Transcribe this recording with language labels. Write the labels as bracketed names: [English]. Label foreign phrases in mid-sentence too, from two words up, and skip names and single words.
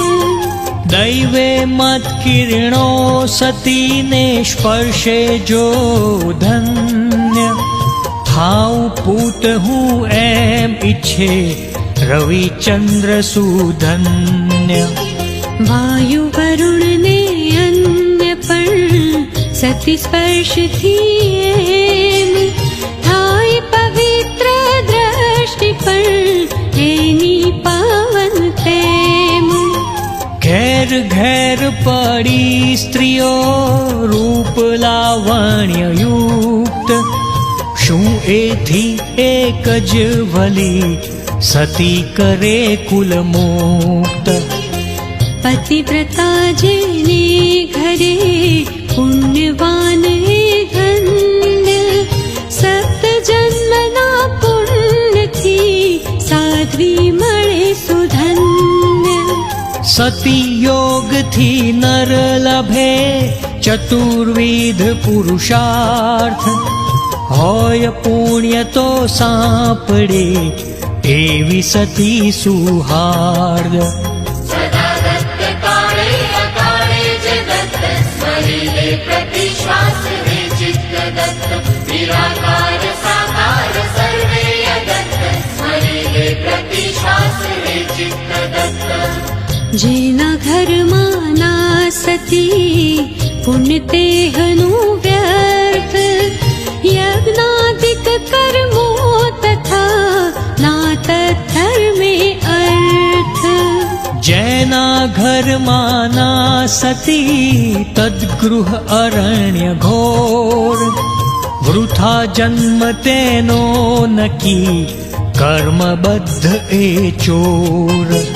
[Gujarati] દૈવે મત કિરણો સતી ને સ્પર્શે જો ધન્ય થાઉં પૂત હું એમ ઇચ્છે રવિચંદ્ર સુધન્ય। વાયુ વરુણ ને અન્ય પણ સતી સ્પર્શ થી એમ થાય પવિત્ર દૃષ્ટિ પણ એની પાવન તેમ। घेर ઘેર ઘેર પડી સ્ત્રીઓ રૂપ લાવણ્ય યુક્ત શું એથી એક જ ભલી સતી કરે કુલ મુક્ત પતિવ્રતા જેને ઘરે પુણ્યવાન હે ધન્ય સપ્ત જન્મના પુણ્ય થી સાધ્વી મળે સુધન્ય સતી યોગ થી નર લભે ચતુર્વિધ પુરુષાર્થ હોય પુણ્ય તો સાંપડે એવી સતી સુહાર્દ [Marathi] सदा दत्त काळे अकाळे जगत् स्मरिले प्रतिश्वास रे चित्त दत्त निराकार साकार सर्वे अदत्त स्मरिले प्रतिश्वास रे चित्त दत्त [Gujarati] જેના ઘરમાં ના સતી પુણ્ય તેહનું વ્યર્થ યજ્ઞાદિક કર્મો તથા ના તત્ધર્મે અર્થ જેના ઘરમાં ના સતી તદ્ગૃહ અરણ્ય ઘોર વૃથા જન્મ તેનો નકી કર્મબદ્ધ એ ચોર